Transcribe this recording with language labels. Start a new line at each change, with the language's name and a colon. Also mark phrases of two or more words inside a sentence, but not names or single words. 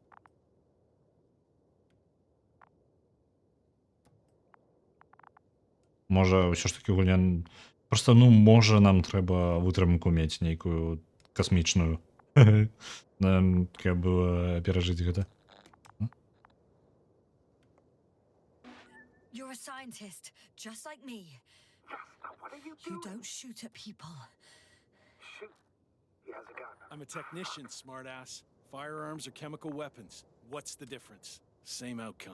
Belarusian: Можа, ўсё ж такі гульня... Просто, ну, можа, нам трэба вытрымку мець нейкую касмічную. Каб перажыць гэта.
English: You're a scientist, just like me. Jasna, what are you You doing? don't shoot at people. Shoot. He has a gun. I'm a technician, smartass. Firearms are chemical weapons. What's the difference? Same outcome.